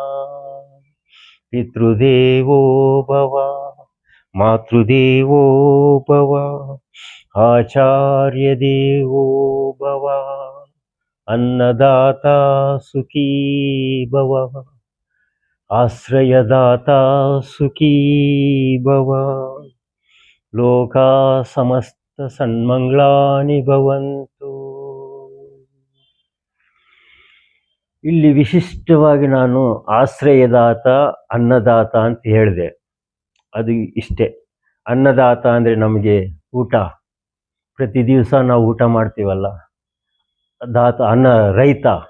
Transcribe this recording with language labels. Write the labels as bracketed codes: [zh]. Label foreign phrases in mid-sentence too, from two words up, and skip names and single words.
[sa] ಪಿತೃದೇವೋ ಭವ, ಮಾತೃದೇವೋ ಭವ, ಆಚಾರ್ಯ ದೇವೋ ಭವ, ಅನ್ನದಾತ ಸುಖೀ ಭವ, ಆಶ್ರಯದಾತ ಸುಖೀ ಭವ, ಲೋಕಾ ಸಮಸ್ತ ಸನ್ಮಂಗಳಾನಿ ಭವಂತು. [kn] ಇಲ್ಲಿ ವಿಶಿಷ್ಟವಾಗಿ ನಾನು ಆಶ್ರಯದಾತ, ಅನ್ನದಾತ ಅಂತ ಹೇಳಿದೆ. ಅದು ಇಷ್ಟೇ. ಅನ್ನದಾತ ಅಂದರೆ ನಮಗೆ ಊಟ, ಪ್ರತಿ ದಿವಸ ನಾವು ಊಟ ಮಾಡ್ತೀವಲ್ಲ, ದಾತ ಅನ್ನ, ರೈತ.